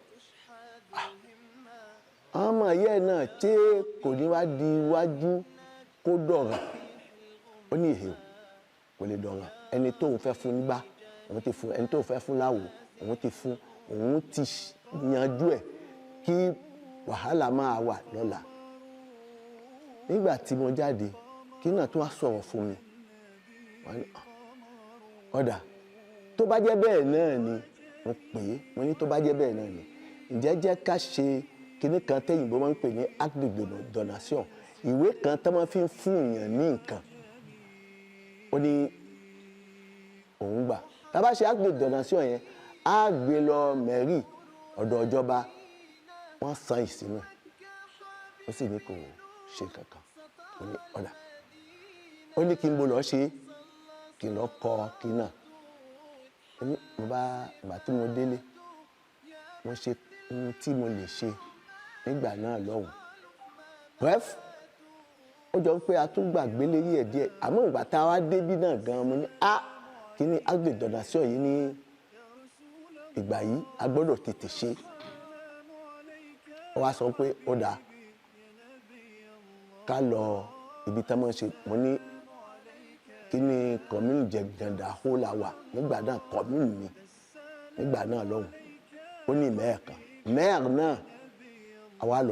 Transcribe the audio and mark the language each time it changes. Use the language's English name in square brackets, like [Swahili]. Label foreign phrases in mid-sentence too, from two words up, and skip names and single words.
[Yoruba] àwọn ọmọ ìyá ẹ náà tí kò ní wá di iwájú kó dọ̀ràn ó ní ìhè kò lè dọ̀ràn ẹni tóun fẹ́ fún nígbà òun ti fún ẹni tóun fẹ́ fún láwo òun ti fún òun ti yanjú ẹ̀ kí wàhálà máa wà lọ́la nígbà tí mo jáde kí náà tó wá sọ̀rọ̀ fún mi ọ̀dà tó bá jẹ́ bẹ́ẹ̀ náà ni mo pè é mo ní tó bá jẹ́ bẹ́ẹ̀ náà ni ǹjẹ́ jẹ́ ká ṣe kinní kan tẹ́yìnbó máa ń pè ní [French] acte de donation [Yoruba] ìwé kan tó máa fi ń fún èèyàn ní nǹkan ó ní òun gbà tá a bá ṣe [French] acte de donation [Yoruba] yẹn á gbé lọ mẹ́rì ọ̀dọ̀ ìjọba wọ́n san ìsínú ó sì ní kò ṣe kankan ó ní ọ̀dà ó ní kí n bó lọ ṣe kí n lọ kọ kí náà ó ní mo bá ìgbà tí mo délé mo ṣe ohun tí mo lè ṣe nígbà náà lọ́hùn bref ó jọ pé a tún gbàgbé lérí ẹ̀ díẹ̀ àmọ́ ìgbà tá a wá débí náà gan-an mo ní kí ni [French] acte de donation [Yoruba] yìí ní ìgbà yìí a gbọ́dọ̀ tètè ṣe ó wá sọ pé ó dáa ká lọ ibi tá a máa ń ṣe mo ní kí ni commune Jẹ̀gàndà hó la wà nígbà náà commune mi nígbà náà lọ́hùn ó ní maire kan maire náà àwa lọ